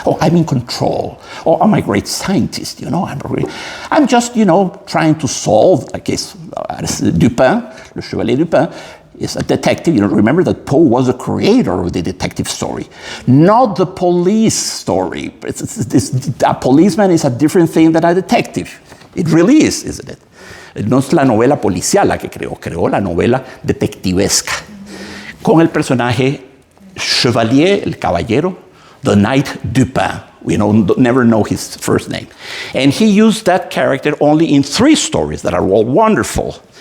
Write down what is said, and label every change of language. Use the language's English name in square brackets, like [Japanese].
[English] Oh, I'm in control. Oh, I'm a great scientist, I'm just, trying to solve a case. Dupin, Le Chevalier Dupin, is a detective. Remember that Poe was a creator of the detective story, not the police story. A policeman is a different thing than a detective. It really is, isn't it? [Spanish] No es la novela policial la que creó la novela detectivesca, con el personaje Chevalier, el caballero, [English] the Knight Dupin. We never know his first name. And he used that character only in 3 stories that are all wonderful.